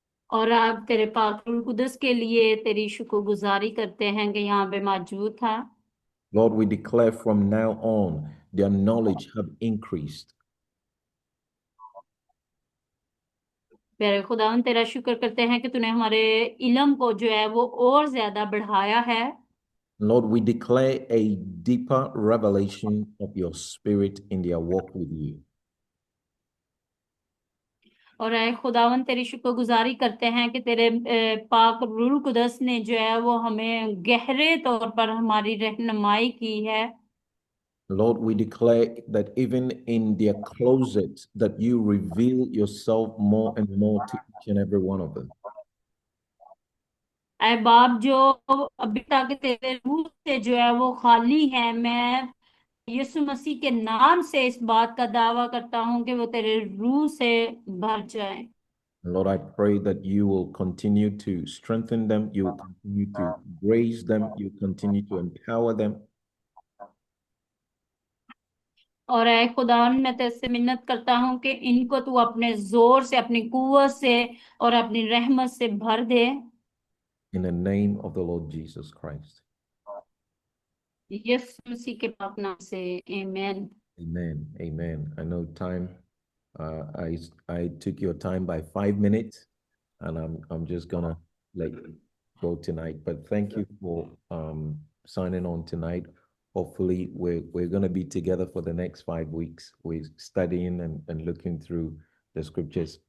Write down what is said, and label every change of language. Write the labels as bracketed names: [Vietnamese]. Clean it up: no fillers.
[Hindi] और आप तेरे पाक रूह कुदस के लिए तेरी शुक्रगुजारी करते हैं कि यहाँ पे मौजूद था। [English] Lord, we declare from now on their knowledge have increased. [Hindi] प्यारे खुदावन तेरा शुक्र करते हैं कि तूने हमारे इल्म को जो है वो और ज्यादा बढ़ाया है। [English] Lord, we declare a deeper revelation of your Spirit in their walk with you. [Hindi] और ऐ खुदावन तेरी शुक्रगुजारी करते हैं कि तेरे पाक रूह कुदस ने जो है वो हमें गहरे तौर पर हमारी रहनुमाई की है। [English] Lord, we declare that even in their closet, that you reveal yourself more and more to each and every one of them. [Hindi] ऐ बाप जो अभी तक तेरे रूह से जो है वो खाली है, मैं यीशु मसीह के नाम से इस बात का दावा करता हूँ कि वो तेरे रूह से भर जाए। [English] Lord, I pray that you will continue to strengthen them, you will continue to raise them, you continue to empower them. [Hindi] और ऐ खुदावन मैं तेरे से मिन्नत करता हूँ कि इनको तू अपने जोर से, अपनी कुव्वत से और अपनी रहमत से भर दे। [English] In the name of the Lord Jesus Christ. [Hindi] यीशु मसीह के पाक नाम से आमीन। [English] Amen. Amen. I know time. I took your time by 5 minutes, and I'm just gonna let you go tonight. But thank you for signing on tonight. Hopefully, we're gonna be together for the next 5 weeks. We're studying and looking through the scriptures.